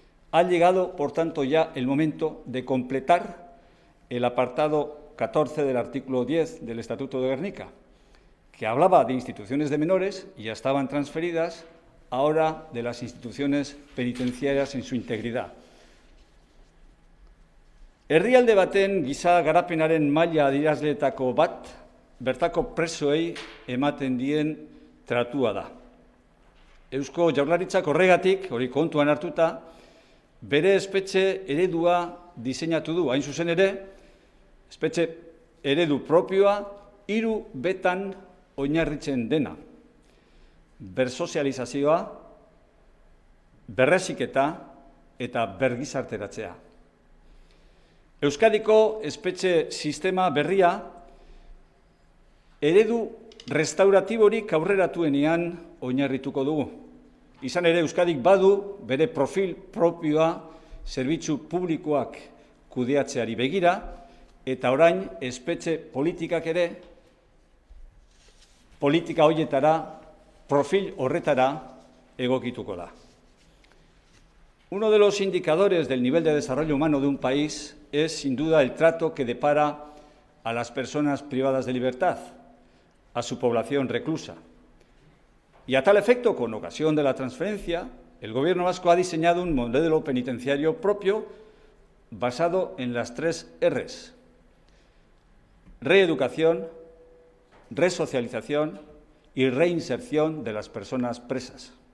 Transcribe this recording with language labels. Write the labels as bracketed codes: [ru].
[es] Ha llegado, por tanto, ya el momento de completar el apartado 14 del artículo 10 del Estatuto de Gernika, que hablaba de instituciones de menores y ya estaban transferidas, ahora de las instituciones penitenciarias en su integridad. [eu] Herrialde baten giza garapenaren maila adierazleetako bat, bertako presoei ematen dien tratua da. Eusko Jaurlaritzak horregatik, hori kontuan hartuta, bere espetxe eredua diseinatu du, hain zuzen ere, espetxe eredu propioa 3 betan oinarritzen dena. Bersozializazioa, berreziketa eta bergizarteratzea. Euskadiko espetxe sistema berria eredu restauratiborik aurreratuenean oinarrituko dugu. Izan ere, Euskadik badu bere profil propioa zerbitzu publikoak kudeatzeari begira, eta orain espetxe politikak ere politika horietara, profil horretara egokituko da. [es] Uno de los indicadores del nivel de desarrollo humano de un país es, sin duda, el trato que depara a las personas privadas de libertad, a su población reclusa. Y a tal efecto, con ocasión de la transferencia, el Gobierno vasco ha diseñado un modelo penitenciario propio basado en las 3 Rs: reeducación, resocialización y reinserción de las personas presas.